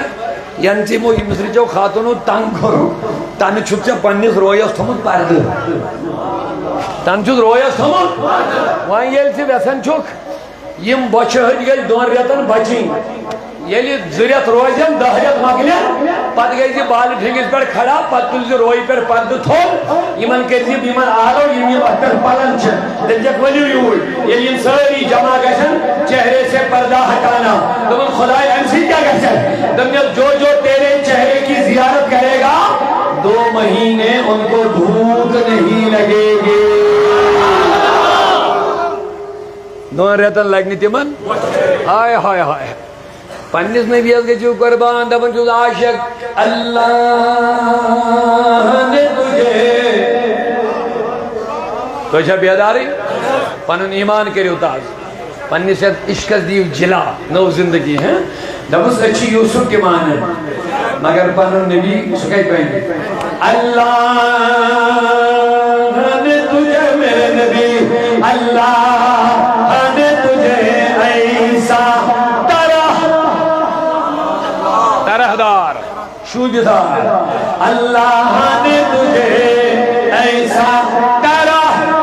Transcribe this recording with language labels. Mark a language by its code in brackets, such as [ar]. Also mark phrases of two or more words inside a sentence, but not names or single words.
[ks] ین ژٕ یِمو مصرٕچو خاتوٗنو تنگ کوٚرُکھ تنہٕ چھُکھ ژےٚ پننِس رویس تھوٚمُت پردٕ تنہٕ چھُس رویس تھوٚمُت وۄنۍ ییٚلہِ ژٕ یژھان چھُکھ یِم بۄچھِ ہٕنٛدۍ گٔژھۍ دۄن رٮ۪تن بچِنۍ ییٚلہِ 2 رٮ۪تھ روزن 10 رٮ۪تھ مۄکلن پتہٕ گٔے زِ بالہٕ ٹھیٚنگِس پٮ۪ٹھ کھڑا پتہٕ تُلۍ زِ رویہِ پٮ۪ٹھ پردٕ تھوٚد یِمن کٔرۍ زِ یِمن آلو یِم اتھ پٮ۪ٹھ پلان چھِ دٔپۍزٮ۪کھ ؤلِو یوٗرۍ ییٚلہِ یِم سٲری جمع گژھن [ur] چہرے سے پردہ ہٹانا [ks] دوٚپُن خۄدایا امہِ سۭتۍ کیٛاہ گژھِ دوٚپنَس [ur] جو جو تیرے چہرے کی زیارت کرے گا 2 مہینے ان کو بھوک نہیں لگے گی [ks] 2 رٮ۪تن لگہِ نہٕ تِمن ہاے ہاے ہاے پننِس نبیَس گٔژھِو قربان دپان چھُس عاشق اللہ [ur] نے تجھے [ks] تۄہہِ چھا بیدارٕے پنُن ایمان کٔرِو تازٕ پننِس یتھ عشقس دِیِو جِلا نٔو زندگی دپُس أسۍ چھِ یوٗسف تہِ مانان مگر پنُن نبی سُہ کتہِ بنہِ اللہ [ur] نے تجھے میرے نبی اللہ نے تجھے ایسا طرحدار شوبدار اللہ نے تجھے ایسا طرح